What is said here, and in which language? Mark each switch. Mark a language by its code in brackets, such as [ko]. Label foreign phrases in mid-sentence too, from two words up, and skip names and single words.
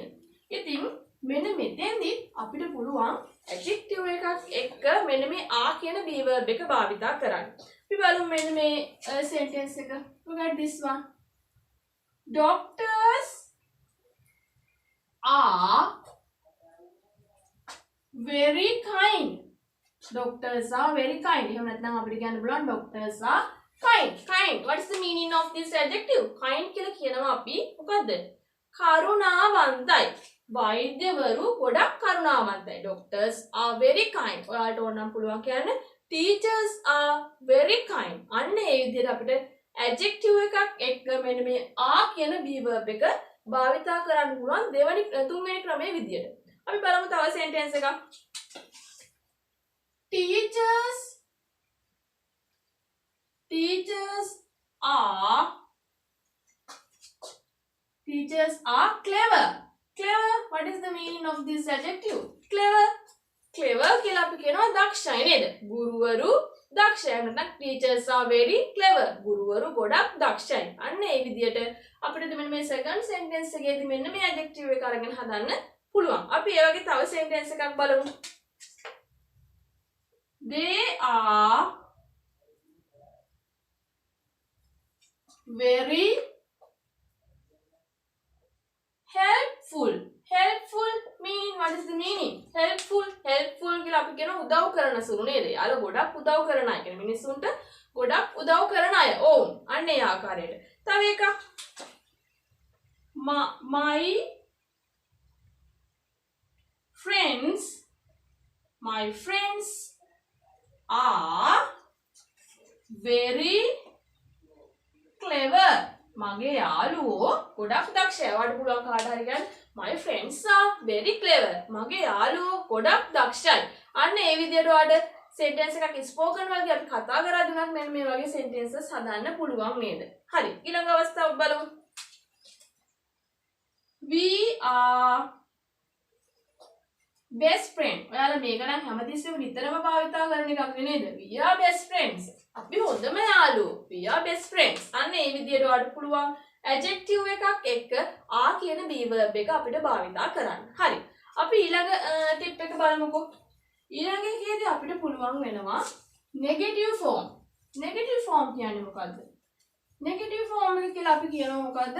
[si] ඉතින් මෙන්න මෙතෙන්දී අපිට පුළුවන් adjective එකක් එක්ක මෙන්න මේ ආ කියන [en] be verb [si] එක භාවිතා කරන්න. අපි බලමු මෙන්න මේ sentence එක. [en] Look at this one. Doctors are very kind. Doctors are very kind. [si] එහෙම නැත්නම් අපිට කියන්න පුළුවන් [en] doctors are kind. [si] Kind. [en] What is the meaning of this adjective? [si] Kind කියලා කියනවා අපි මොකද්ද? කරුණාවන්තයි. වෛද්‍යවරු ගොඩක් කරුණාවන්තයි. [en] Doctors are very kind. [si] ඔයාලට ඕනම් පුළුවන් කියන්න [en] teachers are very kind. [si] අන්න ඒ විදිහට අපිට adjective එකක් එක්ක මෙන්න මේ ආ කියන [en] be verb [si] එක භාවිතා කරන්න පුළුවන් තුන්වෙනි ක්‍රමයේ විදියට. අපි බලමු තව sentence එකක්. [en] Teachers are clever. Clever. What is the meaning of this adjective? [si] Clever. Clever කියලා අපි කියනවා දක්ෂයි නේද? ගුරුවරු දක්ෂයි. නැත්නම් [en] teachers are very clever. [si] ගුරුවරු ගොඩක් දක්ෂයි. අන්න ඒ විදියට අපිට මෙන්න මේ [en] second sentence [si] එකේදී මෙන්න මේ adjective එක අරගෙන හදන්න පුළුවන්. අපි ඒ වගේ තව sentence එකක් බලමු. [en] They are very helpful. Helpful meaning what is the meaning? [si] Helpful කියලා අපි කියන උදව් කරන සුළු නේද? යාළුවා ගොඩක් උදව් කරන අය. කියන්නේ මිනිස්සුන්ට ගොඩක් උදව් කරන අය. ඕ අන්න ඒ ආකාරයට. තව එකක්. [en] My friends are very clever. [si] මගේ යාළුවෝ ගොඩක් දක්ෂයි. ඔයාලට පුළුවන් කාට හරි කියන්න [en] my friends are very clever. [si] මගේ යාළුවෝ ගොඩක් දක්ෂයි. අන්න ඒ විදිහට ඔයාලට sentence එකක් spoken වගේ අපි කතා කරද්දී උනත් මෙන්න මේ වගේ sentences හදන්න පුළුවන් නේද? හරි. ඊළඟ අවස්ථාව බලමු. [en] We are best friend. [si] ඔයාලා මේක නම් හැමතිස්සෙම නිතරම භාවිතා කරන එකක් නේද? [en] We are best friends. [si] අපි හොඳම යාළුවෝ. [en] We are best friends. [si] අන්න ඒ විදිහට ඔයාලට පුළුවන් adjective එකක් එක්ක ආ කියන [en] be verb [si] එක අපිට භාවිතා කරන්න. හරි. අපි ඊළඟ tip එක බලමුකෝ. ඊළඟ එකේදී අපිට පුළුවන් වෙනවා [en] negative form. Negative form [si] කියන්නේ මොකද්ද? [en] Negative form [si] එක කියලා අපි කියනවා මොකද්ද?